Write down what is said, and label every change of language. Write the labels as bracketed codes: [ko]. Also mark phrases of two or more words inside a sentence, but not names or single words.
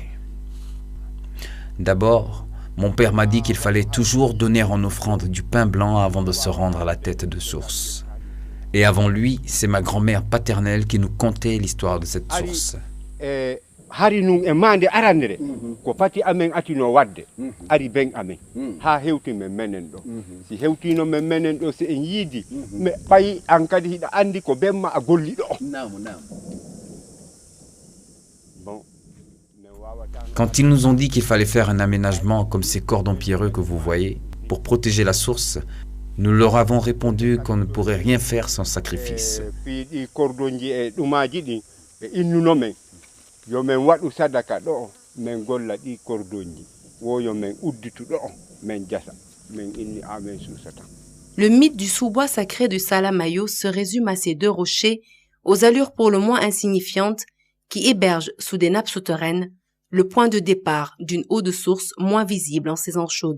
[fr] D'abord, mon père m'a dit qu'il fallait toujours donner en offrande du pain blanc avant de se rendre à la tête de source. Et avant lui, c'est ma grand-mère paternelle qui nous contait l'histoire de cette source. [ff] Hari nun e mande arandere ko pati amen atino wadde ari ben amen ha hewti men menen do si hewtino men menen do se en yidi me payi an kadi hida andi ko bemma a golli do. [fr] Quand ils nous ont dit qu'il fallait faire un aménagement comme ces cordons pierreux que vous voyez pour protéger la source, nous leur avons répondu qu'on ne pourrait rien faire sans sacrifice. Le mythe du sous-bois sacré du Salamayo se résume à ces deux rochers, aux allures pour le moins insignifiantes, qui hébergent sous des nappes souterraines le point de départ d'une eau de source moins visible en saison chaude.